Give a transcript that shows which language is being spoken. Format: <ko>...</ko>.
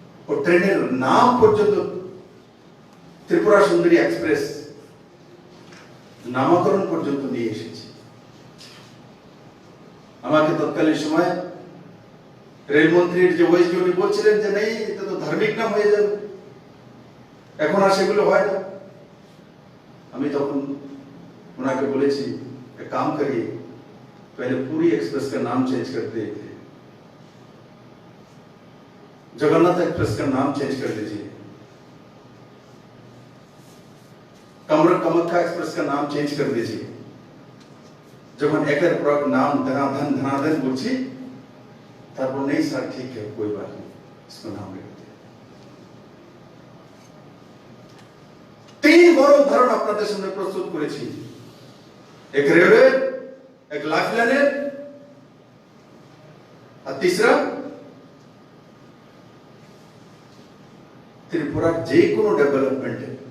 <bn>ও ট্রেনের নাম পর্যন্ত ত্রিপুরা সুন্দরী এক্সপ্রেস নামকরণ পর্যন্ত নিয়ে এসেছি। আমাকে তৎকালীন সময় রেলমন্ত্রীর যে ওয়েস উনি বলছিলেন যে নেই, এটা তো ধার্মিক নাম হয়ে যাবে, এখন আর সেগুলো হয় না। আমি তখন ওনাকে বলেছি, এক কাম করিए,</bn> <hi>पहले पूरी एक्सप्रेस का नाम चेंज कर दीजिए, जगन्नाथ एक्सप्रेस का नाम चेंज कर दीजिए, कामाख्या एक्सप्रेस का नाम चेंज कर दीजिए।</hi> <bn>যখন একের পর নাম ধনাধন বলছি, তারপর নেই স্যার, ঠিক</bn> <hi>है कोई बात नहीं, इसको नाम लिख दीजिए।</hi> <bn>3 বড় উদাহরণ আপনাদের সামনে প্রস্তুত করেছি, এক রেলওয়ে, এক লাইফলাইনের, আর</bn> <hi>तीसरा</hi> <bn>ত্রিপুরার যে কোনো ডেভেলপমেন্টে</bn>